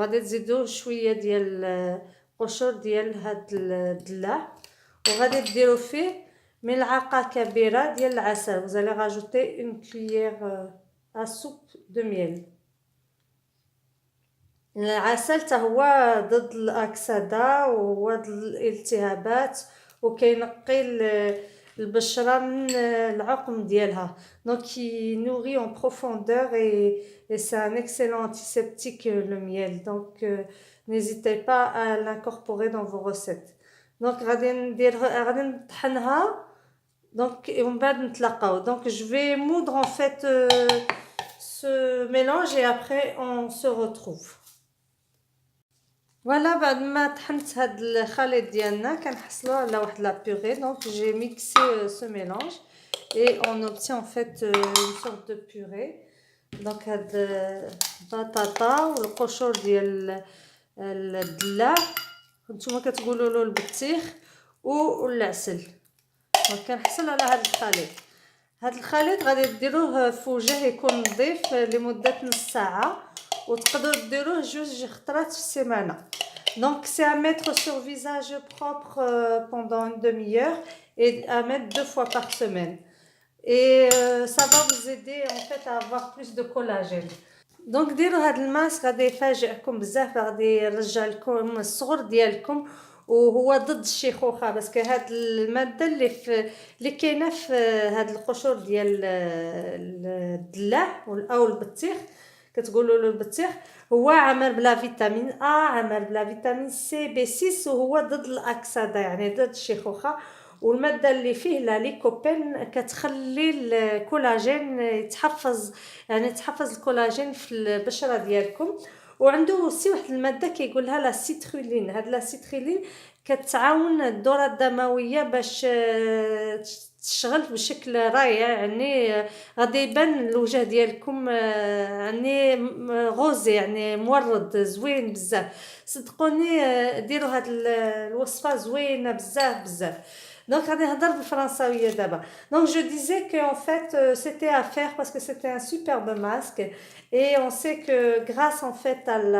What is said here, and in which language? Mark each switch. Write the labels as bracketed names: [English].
[Arabic] غادي تزيدوا شويه ديال القشور ديال هاد الدلاع وغادي ديروا فيه ملعقه كبيره ديال العسل. [French] vous allez rajouter une cuillère à soupe de miel. [Arabic] العسل حتى هو ضد الاكسده وضد الالتهابات وكينقي البشره من العقم ديالها. [French] donc il nourrit en profondeur et c'est un excellent antiseptique le miel. donc n'hésitez pas à l'incorporer dans vos recettes. [Arabic] donc غادي نطحنها donc ومن بعد نتلاقاو. [French] donc je vais moudre en fait ce mélange et après on se retrouve. [Arabic] فوالا بعد ما طحنت هاد الخليط ديالنا كنحصلوا على واحد لا بيغي. [French] دونك جي ميكسي سو ميلانج et on obtient en fait une sorte de purée. [Arabic] دونك هاد البطاطا والقشور ديال الدلاع نتوما كتقولوا له البطيخ والعسل. دونك كنحصل على هاد الخليط. هاد الخليط غادي ديروه في وجه يكون نظيف لمده نص ساعه وتقدروا ديروه جوج خطرات في السيمانه. [French] donc c'est à mettre sur visage propre pendant une demi-heure et à mettre 2 fois par semaine. et ça va vous aider en fait à avoir plus de collagène. [Arabic] donc ديروا هاد الماسك غادي يفاجئكم بزاف، غادي يرجع لكم الصغر ديالكم وهو ضد الشيخوخه. باسكو هاد الماده اللي كاينه في هاد القشور ديال الدلاع او البطيخ كتقولوا له البطيخ هو عامر بلا فيتامين A، عامر بلا فيتامين C، B6 وهو ضد الاكسده يعني ضد الشيخوخه. والماده اللي فيه لا ليكوبين كتخلي الكولاجين يتحفظ، يعني تحفظ الكولاجين في البشره ديالكم. وعنده وسي واحد الماده كيقولها لا سيترولين. هاد لا سيترولين كتعاون الدوره الدمويه باش تشتغل بشكل رائع. يعني غادي يبان الوجه ديالكم يعني غوزي، يعني مورد زوين بزاف. صدقوني ديروا هاد الوصفه زوينه بزاف بزاف. donc غادي نهضر بالفرنساويه دابا. [French] donc je disais que en fait c'était à faire parce que c'était un superbe masque et on sait que grâce en fait à